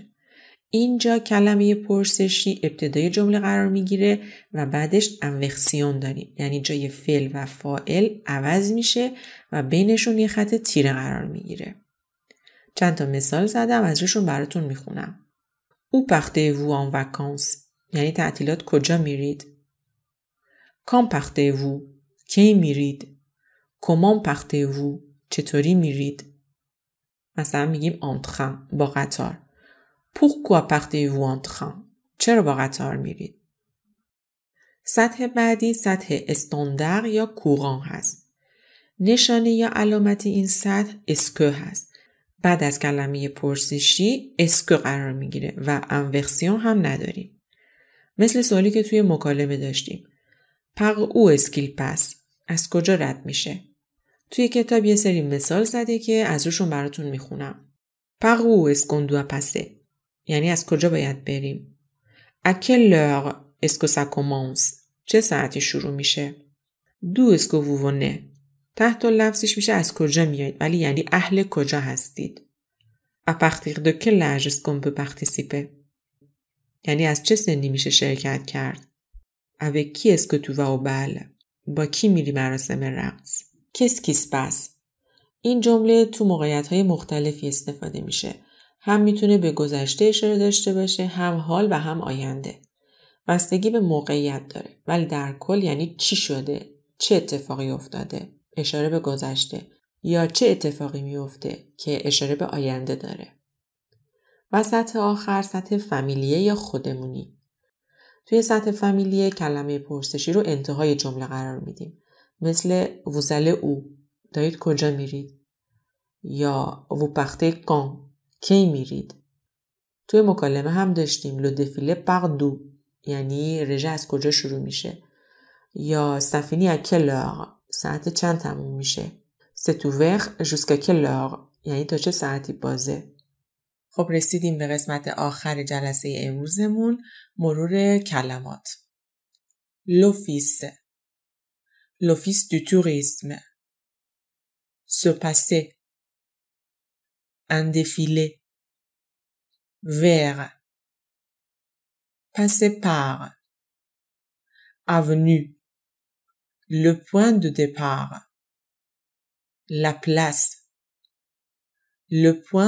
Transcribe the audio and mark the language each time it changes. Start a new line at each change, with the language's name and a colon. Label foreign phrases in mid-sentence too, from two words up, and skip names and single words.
Persian: اینجا کلمه پرسشی ابتدای جمله قرار میگیره و بعدش انوکسیون داریم. یعنی جای فعل و فاعل عوض میشه و بینشون یه خط تیره قرار میگیره. چند تا مثال زدم از روشون براتون میخونم.
French: Où partez-vous en vacances؟
Persian: یعنی تعطیلات کجا میرید؟
French: Quand partez-vous؟
Persian: کی میرید؟
French: Comment partez-vous؟
Persian: چطوری میرید؟ مثلا میگیم
French: en train
Persian: با قطار.
French: Pourquoi partez-vous en train؟
Persian: چرا با قطار میرید؟ سطح بعدی سطح استاندار یا کوران هست. نشانه یا علامت این سطح اسکو هست. بعد از کلمه پرسشی اسکو قرار میگیره و انوکسیون هم نداریم. مثل سوالی که توی مکالمه داشتیم.
French: Par où est-ce qu'il passe؟
Persian: از کجا رد میشه؟ توی کتاب یه سری مثال زده که از روشون براتون میخونم.
French: Par où est-ce qu'on doit passer؟
Persian: یعنی از کجا باید بریم؟
French: À quelle heure est-ce que ça commence؟
Persian: چه ساعتی شروع میشه؟
French: D'où est-ce que vous venez؟
Persian: تحت لفظش میشه از کجا میایید ولی یعنی اهل کجا هستید؟
French: À partir de quel âge est-ce qu'on peut participer؟
Persian: یعنی از چه سنی میشه شرکت کرد؟
French: Avec qui est-ce que tu vas au bal؟
Persian: با کی میری مراسم رقص؟
French: Qu'est-ce qui se passe؟
Persian: این جمله تو موقعیت‌های مختلفی استفاده میشه. هم میتونه به گذشته اشاره داشته باشه، هم حال و هم آینده. بستگی به موقعیت داره. ولی در کل یعنی چی شده؟ چه اتفاقی افتاده؟ اشاره به گذشته. یا چه اتفاقی میفته که اشاره به آینده داره. و سطح آخر سطح فامیلیه یا خودمونی. توی سطح فامیلیه کلمه پرسشی رو انتهای جمله قرار میدیم. مثل
French: vous allez où؟
Persian: دارید کجا میرید؟ یا
French: vous partez quand؟
Persian: کی میرید؟ توی مکالمه هم داشتیم
French: le défilé par d'où؟
Persian: یعنی رژه از کجا شروع میشه؟
French: یا ça finit à quelle heure؟
Persian: ساعت چند تموم میشه؟
French: c'est ouvert jusqu'à quelle heure؟
Persian: یعنی تا چه ساعتی بازه؟ خب رسیدیم به قسمت آخر جلسه امروزمون. مرور کلمات.
French: l'office l'office du tourisme se passer un défilé vers passer par avenue le point de départ la place le point